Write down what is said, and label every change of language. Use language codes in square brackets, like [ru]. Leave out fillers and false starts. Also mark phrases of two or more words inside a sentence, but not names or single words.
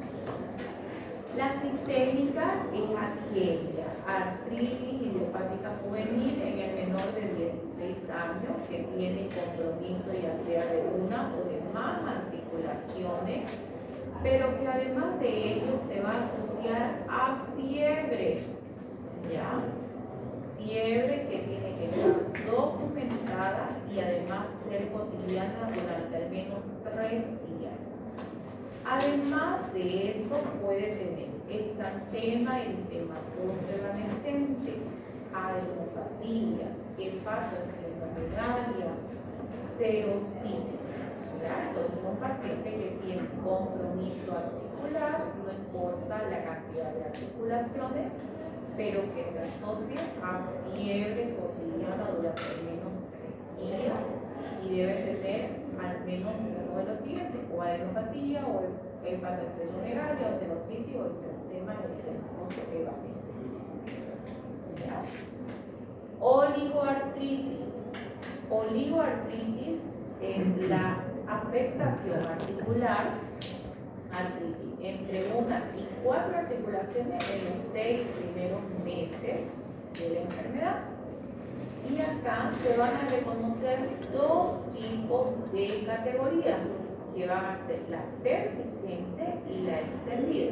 [es] La sistémica es aquella artritis idiopática juvenil en el menor de 16 años que tiene compromiso ya sea de una o de más articulaciones, pero que además de ello se va a asociar a fiebre, ¿ya? Fiebre que tiene que estar documentada y además ser cotidiana durante al menos 3 días. Además de eso puede tener exantema eritematoso evanescente, adenopatía, hepatoesplenomegalia, serositis. Entonces un paciente que tiene compromiso articular, no importa la cantidad de articulaciones, pero que se asocia a fiebre cotidiana durante al menos 3 días y debe tener al menos uno de los siguientes, o adenopatía, o hepatoesplenomegalia, o serositis, o exantema eritematoso evanescente. Oligoartritis. Oligoartritis es la afectación articular, artritis, entre 1 y 4 articulaciones en los 6 primeros meses de la enfermedad. Y acá se van a reconocer 2 tipos de categorías, que van a ser la persistente y la extendida.